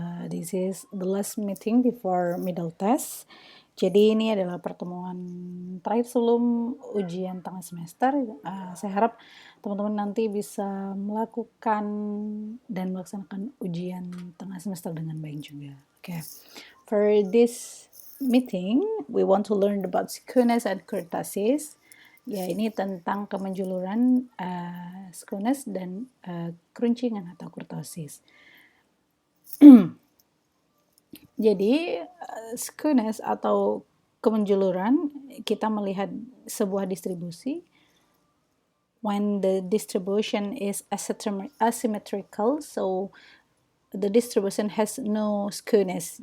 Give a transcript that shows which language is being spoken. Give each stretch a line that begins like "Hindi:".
English: This is the last meeting before middle test.
Indonesian: Jadi ini adalah pertemuan terakhir sebelum ujian tengah semester. Saya harap teman-teman nanti bisa melakukan dan melaksanakan ujian tengah semester dengan baik juga.
English: Okay. For this meeting, we want to learn about skewness and kurtosis.
Indonesian: Ya, ini tentang kemenjuluran skewness dan keruncingan atau kurtosis. Jadi, skewness atau kemenjuluran, kita melihat sebuah distribusi
English: when the distribution is asymmetrical, so the distribution has no skewness.